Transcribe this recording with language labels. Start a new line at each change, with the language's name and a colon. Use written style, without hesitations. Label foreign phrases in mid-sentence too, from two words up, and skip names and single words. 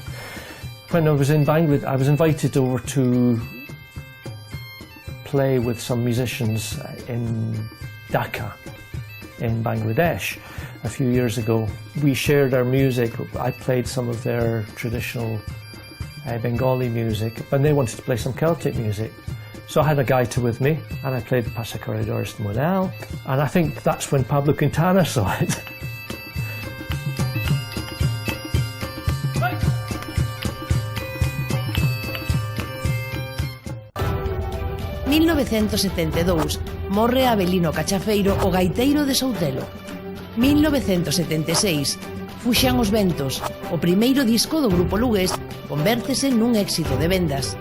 English: When I was in Bangladesh, I was invited over to play with some musicians in Dhaka in Bangladesh a few years ago. We shared our music. I played some of their traditional Bengali music, but they wanted to play some Celtic music. So I had a gaita with me, and I played the Passacorredores de Manel, and I think that's when Pablo Quintana saw it.
Galician: En 1972 morre Abelino Cachafeiro, o gaiteiro de Soutelo. 1976 Fuxan os ventos, o primeiro disco do grupo lugués, convértese nun éxito de vendas.